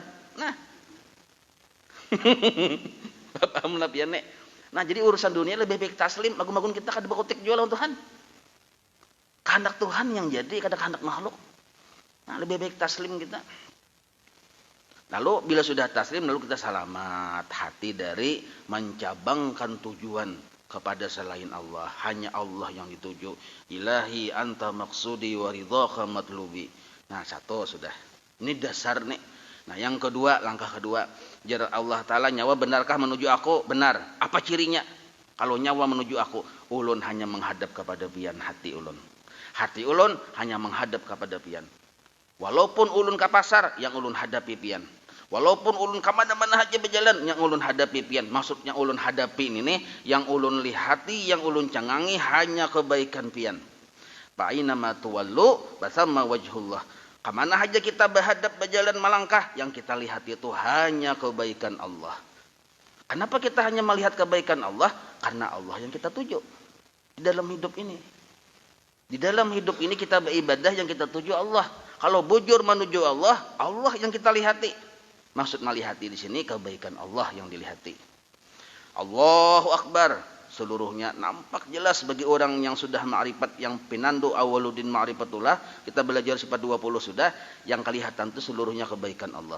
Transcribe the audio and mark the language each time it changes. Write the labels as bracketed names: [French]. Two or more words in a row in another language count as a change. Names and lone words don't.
[Banjar] Nah, paham lah pian nek. Nah, jadi urusan dunia lebih baik taslim, magun-magun kita kada bakutik jo lawan Tuhan. Kehendak Tuhan yang jadi, kada kehendak makhluk. Nah, lebih baik taslim kita. [Indonesian] Lalu bila sudah taslim, lalu kita selamat hati dari mencabangkan tujuan kepada selain Allah. Hanya Allah yang dituju. [Arabic] إلهي أنت مقصودي ورضاك مطلوبي. [Banjar] Nah, satu sudah. Ini dasar nih. Nah, yang kedua, langkah kedua. Jar Allah Ta'ala, nyawa benarkah menuju aku? Benar. Apa cirinya? Kalau nyawa menuju aku, ulun hanya menghadap kepada pian hati ulun. Hati ulun hanya menghadap kepada pian. Walaupun ulun ke pasar, yang ulun hadapi pian. Walaupun ulun kemana-mana aja berjalan, yang ulun hadapi pian. Maksudnya ulun hadapi ini nih, yang ulun lihati, yang ulun cangangi hanya kebaikan pian. [Arabic] فأينما تولوا فثم وجه الله. [Indonesian] Kemana aja kita berhadap berjalan melangkah, yang kita lihat itu hanya kebaikan Allah. Kenapa kita hanya melihat kebaikan Allah? Karena Allah yang kita tuju di dalam hidup ini. Di dalam hidup ini kita beribadah yang kita tuju Allah. [Banjar] Kalau bujur menuju Allah, Allah yang kita lihati. Maksud melihati di sini kebaikan Allah yang dilihati. [Arabic] الله أكبر. [Indonesian] Seluruhnya nampak jelas bagi orang yang sudah ma'rifat, yang pinandu awaludin ma'rifatullah. [Banjar] Kita belajar sifat 20 sudah. Yang kelihatan itu seluruhnya kebaikan Allah.